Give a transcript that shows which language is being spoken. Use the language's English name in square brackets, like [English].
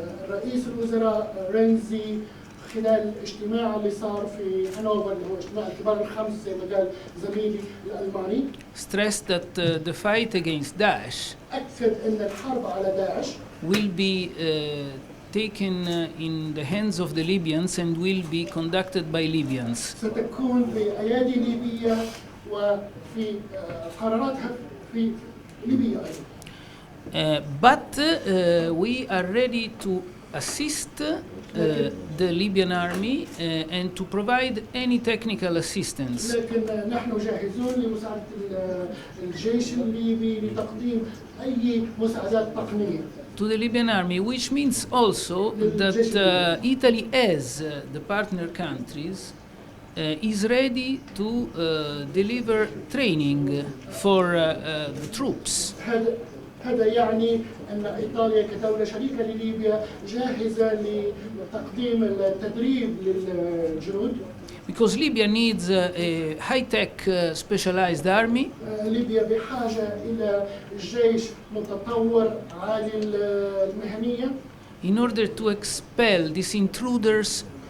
[Arabic] رئيس الوزراء رينزي خلال الاجتماع اللي صار في هانوفر اللي هو اجتماع الكبار الخمس زي ما قال زميلي الألماني [English] stressed that the fight against Daesh [Arabic] أكد أن الحرب على داعش [English] will be taken in the hands of the Libyans and will be conducted by Libyans. [Arabic] ستكون بأيادي ليبية وفي قراراتها في ليبيا أيضا. [English] But we are ready to assist the Libyan army and to provide any technical assistance. [Arabic] لكن نحن جاهزون لمساعدة الجيش الليبي لتقديم أي مساعدات تقنية. [English] To the Libyan army, which means also that Italy, as the partner countries, is ready to deliver training for the troops. [Arabic] هذا يعني أن إيطاليا كدولة شريكة لليبيا جاهزة لتقديم التدريب للجنود. [English] Because Libya needs a high-tech specialized army. [Arabic] ليبيا بحاجة إلى جيش متطور عالي المهنية. [English] In order to expel these intruders